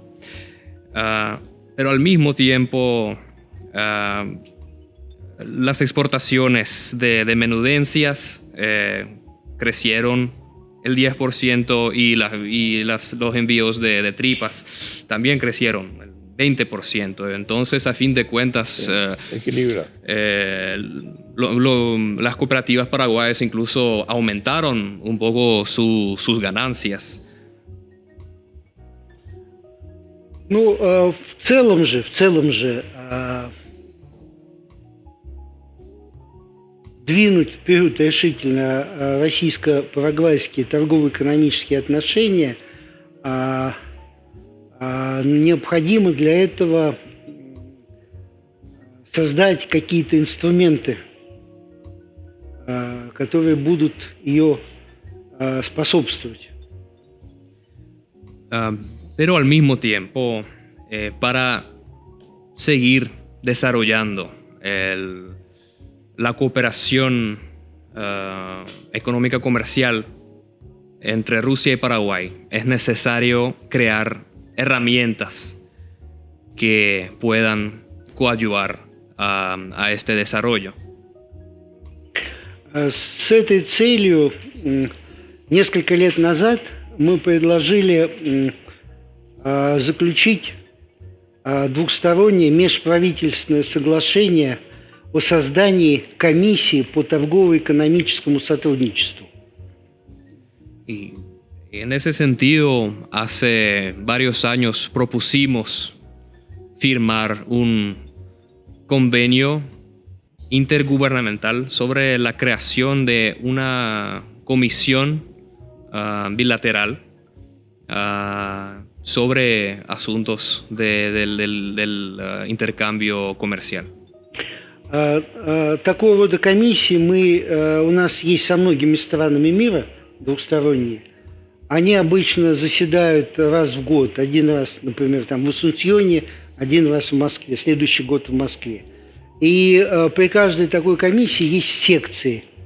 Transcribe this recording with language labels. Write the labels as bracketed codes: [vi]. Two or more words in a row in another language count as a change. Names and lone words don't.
[es] Pero al mismo tiempo, las exportaciones de menudencias crecieron el 10% y los envíos de tripas también crecieron el 20%. Entonces, a fin de cuentas, Equilibra. Las cooperativas paraguayas incluso aumentaron un poco sus ganancias. [ru] Ну, в целом же двинуть вперед решительно российско-парагвайские торгово-экономические отношения необходимо для этого создать какие-то инструменты, которые будут ее способствовать. [es] Pero al mismo tiempo, para seguir desarrollando la cooperación económica comercial entre Rusia y Paraguay, es necesario crear herramientas que puedan coadyuvar a este desarrollo. [ru] С этой целью несколько лет назад мы предложили заключить двухстороннее межправительственное соглашение о создании комиссии по торгово-экономическому сотрудничеству. [es] Y en ese sentido, hace varios años propusimos firmar un convenio intergubernamental sobre la creación de una comisión bilateral sobre asuntos del intercambio comercial. [ru] Такого рода комиссии у нас есть со многими странами мира, двухсторонние. Они обычно заседают раз в год. Один раз, например, там в Асунсьоне, один раз в Москве, следующий год в Москве. И при каждой такой комиссии есть секции.